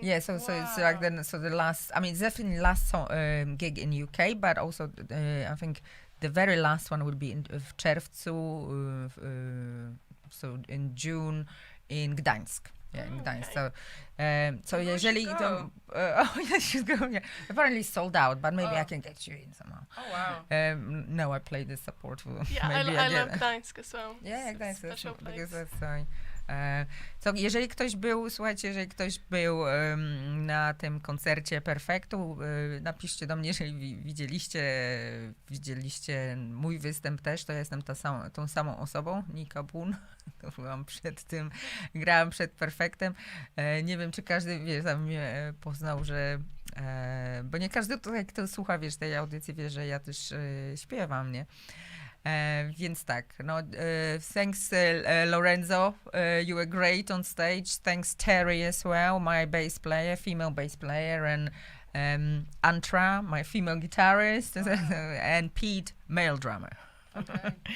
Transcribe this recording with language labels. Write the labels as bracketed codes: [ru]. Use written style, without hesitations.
[en] Yeah, so it's like the last. I mean, it's definitely last gig in UK, but also I think the very last one would be in czerwcu, so in June in Gdańsk. Yeah, in Gdańsk. So jeżeli she's going. Yeah, apparently sold out, but maybe I can get you in somehow. Oh wow. No, I play the support for. Yeah, maybe I love Gdańsk as well. Yeah, Gdańsk special place. because that's so [pl] jeżeli ktoś był na tym koncercie Perfektu, napiszcie do mnie, jeżeli widzieliście mój występ też, to ja jestem tą samą osobą, Nika Boon. To grałam przed Perfektem. Nie wiem, czy każdy tam mnie poznał, że bo nie każdy tutaj, kto słucha, tej audycji, wie, że ja też śpiewam, nie? Więc tak, [en] thanks Lorenzo, you were great on stage. Thanks Terry as well, my female bass player, and Antra, my female guitarist, and Pete, male drummer. Okay.